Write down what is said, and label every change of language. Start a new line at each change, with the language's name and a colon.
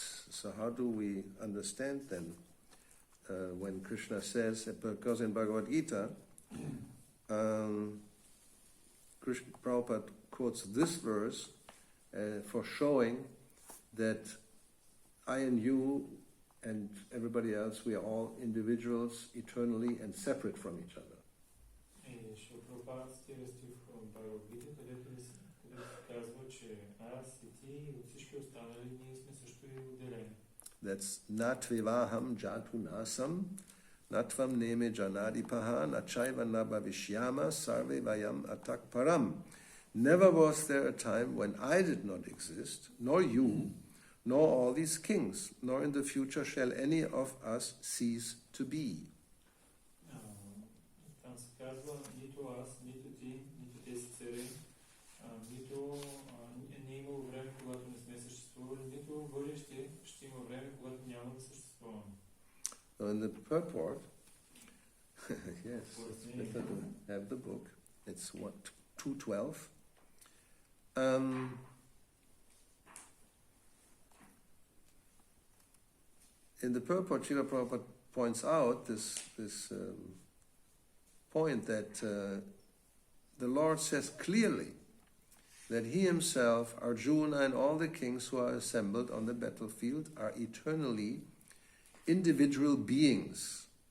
English: So how do we understand then when Krishna says, because in Bhagavad Gita, Krishna Prabhupada quotes this verse for showing that I and you and everybody else, we are all individuals eternally and separate from each other.
Bulgarian: И ще Прабхупада цитира стих от Бхагавад Гита, където се казва, че аз и ти и от всички останали ние сме също и отделени.
English: That's
Sanskrit: natvivaham jatu nasam, natvam neme janadipaha, nachaiva nabhavishyama, sarve vayam atak param.
English: Never was there a time when I did not exist, nor you, nor all these kings, nor in the future shall any of us cease to be.
Bulgarian: Там се казва, нито аз, нито ти, нито тези царе, нито не е имало време, когато не сме съществували, нито в бъдеще ще има време, когато няма да съществуваме.
English: In the purport, yes, it's better to have the book. It's what, 212. In the purport, Srila Prabhupada points out this point that the Lord says clearly that He Himself, Arjuna, and all the kings who are assembled on the battlefield are eternally individual beings,